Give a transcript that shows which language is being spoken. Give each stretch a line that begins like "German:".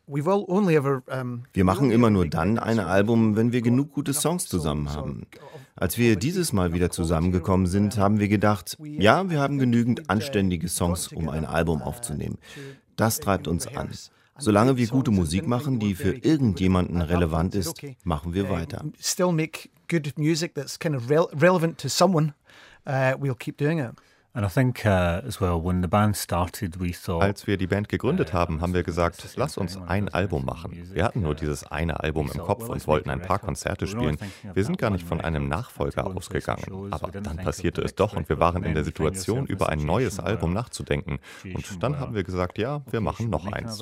German: Wir machen immer nur dann ein Album, wenn wir genug gute Songs zusammen haben. Als wir dieses Mal wieder zusammengekommen sind, haben wir gedacht, ja, wir haben genügend anständige Songs, um ein Album aufzunehmen. Das treibt uns an. Solange wir gute Musik machen, die für irgendjemanden relevant ist, machen wir weiter.
English: Still make good music that's kind of relevant to someone. We'll keep doing it. And I think as well, when the band started, we thought.
German: Als wir die Band gegründet haben, haben wir gesagt, lass uns ein Album machen. Wir hatten nur dieses eine Album im Kopf und wollten ein paar Konzerte spielen. Wir sind gar nicht von einem Nachfolger ausgegangen. Aber dann passierte es doch und wir waren in der Situation, über ein neues Album nachzudenken. Und dann haben wir gesagt, ja, wir machen noch eins.